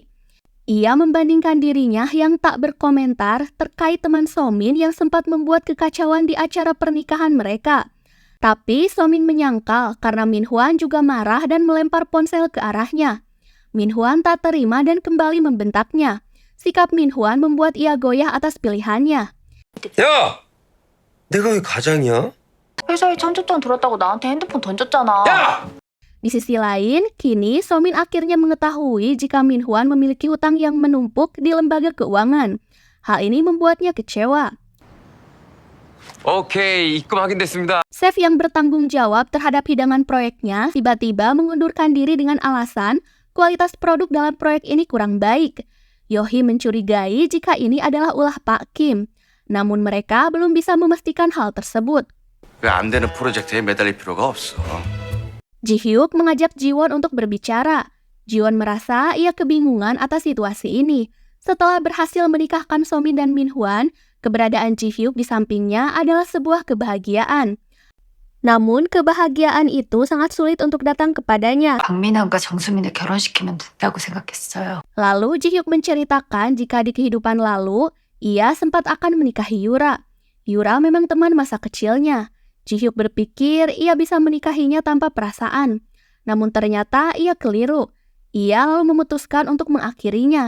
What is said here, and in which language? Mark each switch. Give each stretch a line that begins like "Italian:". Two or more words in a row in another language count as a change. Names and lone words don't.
Indonesian: Ia membandingkan dirinya yang tak berkomentar terkait teman Somin yang sempat membuat kekacauan di acara pernikahan mereka. Tapi Somin menyangkal karena Minhwan juga marah dan melempar ponsel ke arahnya. Minhwan tak terima dan kembali membentaknya. Sikap Minhwan membuat ia goyah atas pilihannya.
Korean: 야! 내가 왜 가장이야? 회사에 청첩장 들었다고 나한테 핸드폰 던졌잖아. 야!
Indonesian: Di sisi lain, kini Somin akhirnya mengetahui jika Minhwan memiliki hutang yang menumpuk di lembaga keuangan. Hal ini membuatnya kecewa.
Korean: 오케이, 입금 확인됐습니다.
Indonesian: Chef yang bertanggung jawab terhadap hidangan proyeknya tiba-tiba mengundurkan diri dengan alasan kualitas produk dalam proyek ini kurang baik. Yohi mencurigai jika ini adalah ulah Pak Kim. Namun mereka belum bisa memastikan hal tersebut.
Korean: 왜 안 되는 프로젝트에 매달릴 필요가 없어.
Indonesian: Ji-hyuk mengajak Jiwon untuk berbicara. Jiwon merasa ia kebingungan atas situasi ini. Setelah berhasil menikahkan Somin dan Minhwan, keberadaan Ji-hyuk di sampingnya adalah sebuah kebahagiaan. Namun kebahagiaan itu sangat sulit untuk datang kepadanya.
Korean: 박민환과 정수민을 결혼시키면 된다고 생각했어요.
Indonesian: Lalu Ji-hyuk menceritakan jika di kehidupan lalu, ia sempat akan menikahi Yura. Yura memang teman masa kecilnya. Ji-hyuk berpikir ia bisa menikahinya tanpa perasaan. Namun ternyata ia keliru. Ia lalu memutuskan untuk mengakhirinya.